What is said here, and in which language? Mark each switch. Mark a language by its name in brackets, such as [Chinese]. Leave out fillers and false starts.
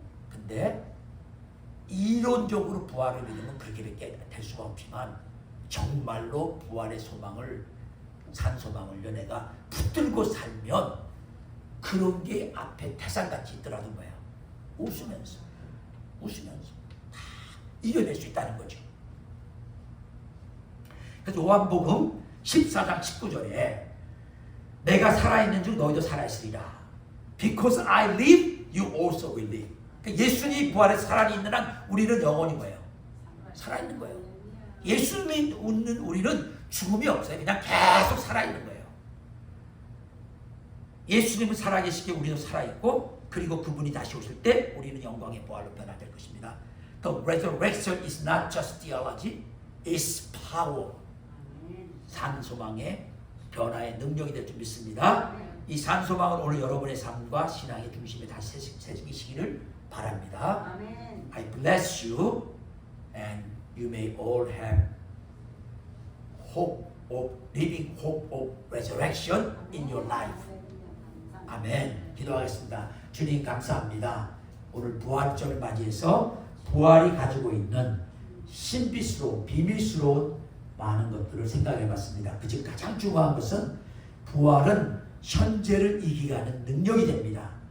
[Korean] 근데 이론적으로 부활을 믿으면 그렇게밖에 될 수가 없지만 정말로 부활의 소망을 산소망을 연애가 붙들고 살면 그런 게 앞에 태산같이 있더라도 뭐야 웃으면서 다 이겨낼 수 있다는 거죠. 그래서 요한복음 14장 19절에 내가 살아있는 줄 너희도 살아있으리라. [English] Because I live, you also will live. [Korean] 그러니까 예수님이 부활해서 살아있는 한 우리는 영원히 뭐예요? 살아있는 거예요. 예수님이 웃는 우리는 죽음이 없어요. 그냥 계속 살아있는 거예요. 예수님은 살아계시기에 우리도 살아있고 그리고 그분이 다시 오실 때 우리는 영광의 부활로 변화될 것입니다. [English] The resurrection is not just theology, it's power. [Korean] 산소망의 변화의 능력이 될 줄 믿습니다. 이 산소망은 오늘 여러분의 삶과 신앙의 중심에 다시 새기시기를 바랍니다. [English] I bless you and you may all have hope of living hope of resurrection in your life. [Korean] 아멘. 기도하겠습니다. 주님 감사합니다. 오늘 부활절을 맞이해서 부활이 가지고 있는 신비스러운 비밀스러운 많은 것들을 생각해 봤습니다. 그중 가장 중요한 것은 부활은 현재를 이기게 하는 능력이 됩니다.